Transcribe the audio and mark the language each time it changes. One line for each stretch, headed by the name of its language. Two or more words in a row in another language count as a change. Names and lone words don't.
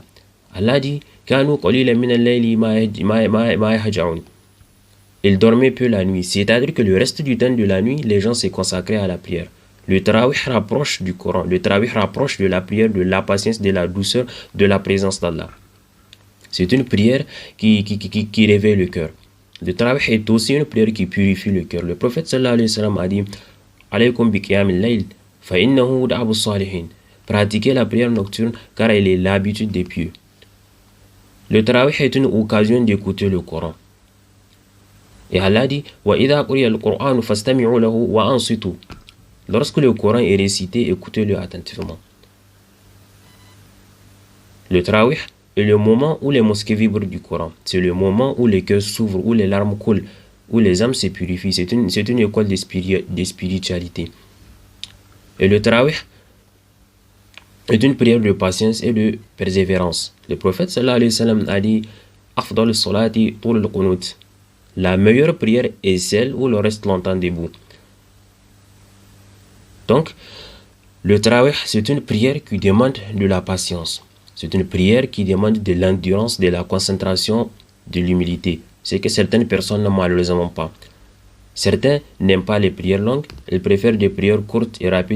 French: Allah dit il dormait peu la nuit, c'est-à-dire que le reste du temps de la nuit, les gens se consacraient à la prière. Le Tarawih rapproche du Coran, le Tarawih rapproche de la prière, de la patience, de la douceur, de la présence d'Allah. C'est une prière qui réveille le cœur. Le Tarawih est aussi une prière qui purifie le cœur. Le prophète
Arabic: صلى الله عليه وسلم
French: a dit
Arabic: عليكم بقيام الليل فإنه دأب الصالحين.
French: Pratiquez la prière nocturne car elle est l'habitude des pieux. Le Tarawih est une occasion d'écouter le Coran. Et Allah dit
Arabic: وَإِذَا قُرِيَ الْقُرْآنُ فَاسْتَمِعُوا لَهُ وَأَنصِتُوا.
French: Lorsque le Coran est récité, écoutez-le attentivement. Le Tarawih est le moment où les mosquées vibrent du Coran. C'est le moment où les cœurs s'ouvrent, où les larmes coulent, où les âmes se purifient. C'est une école de spiritualité. Et le Tarawih est une prière de patience et de persévérance. Le prophète
Arabic: صلى الله عليه وسلم
French: a dit
Arabic: أفضل الصلاة طول القنوت.
French: La meilleure prière est celle où l'on reste longtemps debout. Donc, le Tarawih, c'est une prière qui demande de la patience. C'est une prière qui demande de l'endurance, de la concentration, de l'humilité. C'est que certaines personnes n'ont malheureusement pas. Certains n'aiment pas les prières longues, ils préfèrent des prières courtes et rapides.